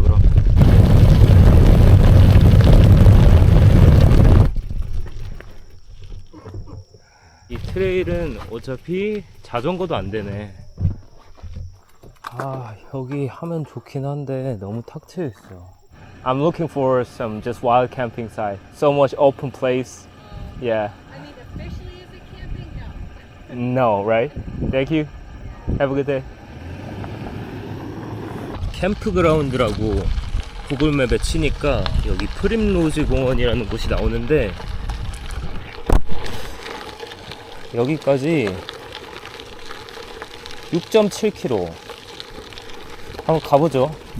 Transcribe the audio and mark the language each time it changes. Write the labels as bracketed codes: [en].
[ko] 그럼 이 트레일은 어차피 자전거도 안 되네. 아, 여기 하면 좋긴 한데 너무 탁 트여 있어. [en] I'm looking for some just wild camping site. So much open place. Yeah. I mean, officially is it camping? No, No. right? Thank you. Have a good day. [ko] 캠프그라운드라고 구글맵에 치니까 여기 프림로즈 공원이라는 곳이 나오는데 여기까지 6.7km. 한번 가보죠.